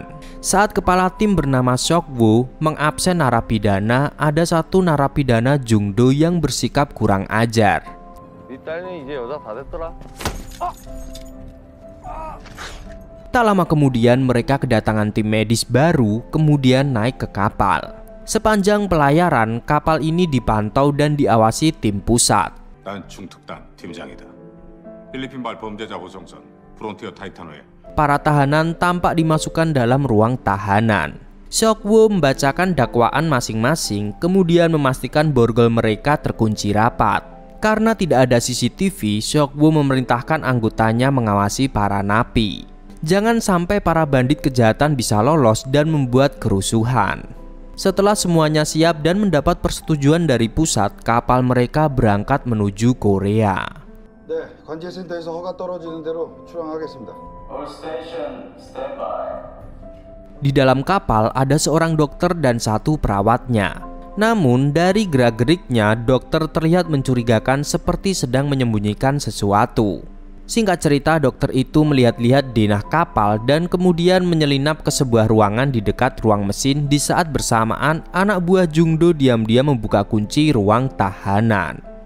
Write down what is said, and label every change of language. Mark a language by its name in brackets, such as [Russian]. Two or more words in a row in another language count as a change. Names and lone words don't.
[Indonesian] Saat kepala tim bernama Seok-woo mengabsen narapidana, ada satu narapidana Jung-do yang bersikap kurang ajar. Tak lama kemudian mereka kedatangan tim medis baru, kemudian naik ke kapal. Sepanjang pelayaran, kapal ini dipantau dan diawasi tim pusat. [Korean] 난 중특단 팀장이다. 필리핀발 범죄자 보정선 프론티어 타이탄호에. [Indonesian] Para tahanan tampak dimasukkan dalam ruang tahanan. Seok-woo membacakan dakwaan masing-masing, kemudian memastikan borgol mereka terkunci rapat. Karena tidak ada CCTV, Seok-woo memerintahkan anggotanya mengawasi para napi. Jangan sampai para bandit kejahatan bisa lolos dan membuat kerusuhan. Setelah semuanya siap dan mendapat persetujuan dari pusat, kapal mereka berangkat menuju Korea. [Korean] 네, 관제센터에서 허가 떨어지는 대로 출항하겠습니다. [English] All station standby. [Indonesian] Di dalam kapal ada seorang dokter dan satu perawatnya. Namun dari gerak-geriknya, dokter terlihat mencurigakan seperti sedang menyembunyikan sesuatu. Singkat cerita, dokter itu melihat-lihat denah kapal dan kemudian menyelinap ke sebuah ruangan di dekat ruang mesin di saat bersamaan anak buah Jung-do diam-diam membuka kunci ruang tahanan.